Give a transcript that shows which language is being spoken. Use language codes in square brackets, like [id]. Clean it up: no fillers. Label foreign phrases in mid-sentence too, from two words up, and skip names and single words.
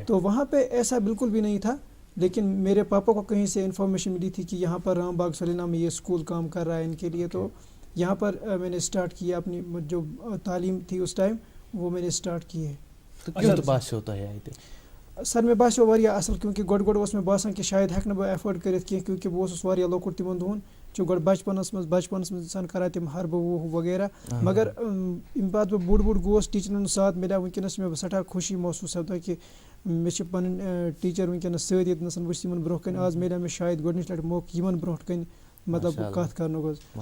[ur] تو وہاں پہ ایسا بالکل بھی نہیں تھا. لیکن میرے پاپا کو کہیں سے انفارمیشن ملی تھی کہ یہاں پر رام باغ سلینا میں یہ اسکول کام کر رہا ہے ان کے لیے. تو یہاں پر میں نے سٹارٹ کیا اپنی جو تعلیم تھی اس ٹائم وہ میں نے سٹارٹ کی ہے. تو کیوں تو بات ہوتا ہے [ks] سر مے باسیو واریاہ اصل کیونکہ گۄڈٕ اوس مےٚ باسان کہ شاید ہیٚکہٕ نہٕ بہٕ ایفٲرڈ کٔرِتھ کینٛہہ کیونکہ بہٕ اوسُس واریاہ لۄکُٹ تِمن دۄہن چھُ گۄڈٕ بچپنس منٛز انسان کران تِم حربہٕ وُہ وغیرہ. مگر ییٚمہِ پتہٕ بہٕ بوٚڑ گوس ٹیٖچرن ہُنٛد ساتھ مِلیو وٕنکیٚنس چھِ مےٚ سٮ۪ٹھاہ خوشی محسوٗس سپدان کہ مےٚ چھِ پنٕنۍ ٹیٖچر وٕنکیٚنس سۭتۍ ییٚتنس بہٕ چھُس یِمن برونٛہہ کَنہِ آز مِلیو مےٚ شاید گۄڈنِچ لٹہِ موقعہٕ یِمن برونٛٹھ کَنہِ مطلب کتھ کرنُک حظ.